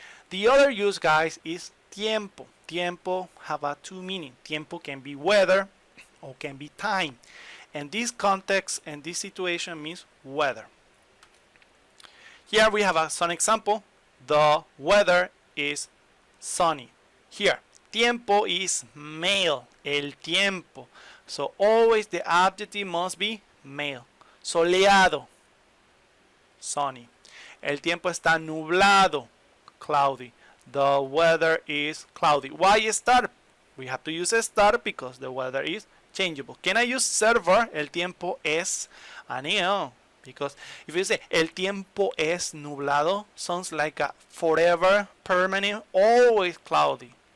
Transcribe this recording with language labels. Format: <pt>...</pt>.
<en>The other use, guys, is tiempo. Tiempo have a two meaning. Tiempo can be weather. or can be time. And this context and this situation means weather. Here we have some example. The weather is sunny. Here, tiempo is male,</en> <es>el tiempo.</es> <en>So always the adjective must be male. Soleado, sunny.</en> <es>El tiempo está nublado,</es> <en>cloudy. The weather is cloudy. Why estar? We have to use estar because the weather is changeable. Can I use server?</en> <es>El tiempo es</es> <ko>aneo.</ko> <en>Because if you say</en> <es>el tiempo es nublado,</es> <en>sounds like a forever, permanent, always cloudy.</en>